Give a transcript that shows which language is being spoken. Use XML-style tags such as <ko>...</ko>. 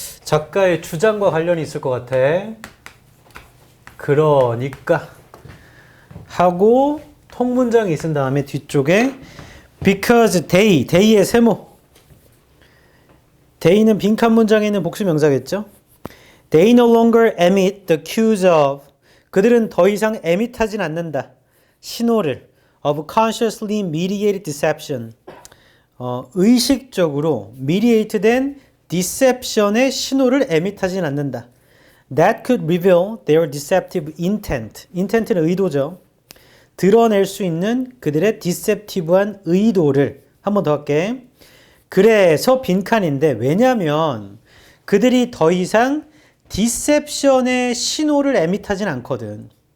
<ko>작가의 주장과 관련이 있을 것 같아. 그러니까 하고 통문장이 있은 다음에 뒤쪽에 because they의 세모. they는 빈칸 문장에 있는 복수 명사겠죠.</ko> <en>They no longer emit the cues of.</en> <ko>그들은 더 이상 emit하진 않는다.</ko> <en>신호를 of consciously mediated deception.</en> <ko>의식적으로 mediated된 deception의 신호를 emit하진 않는다.</ko> <en>That could reveal their deceptive intent.</en> <ko>intent는 의도죠. 드러낼 수 있는 그들의 deceptive한 의도를 한 번 더 할게. 그래서 빈칸인데 왜냐면 그들이 더 이상 디셉션의 신호를 에밋하진 않거든.</ko>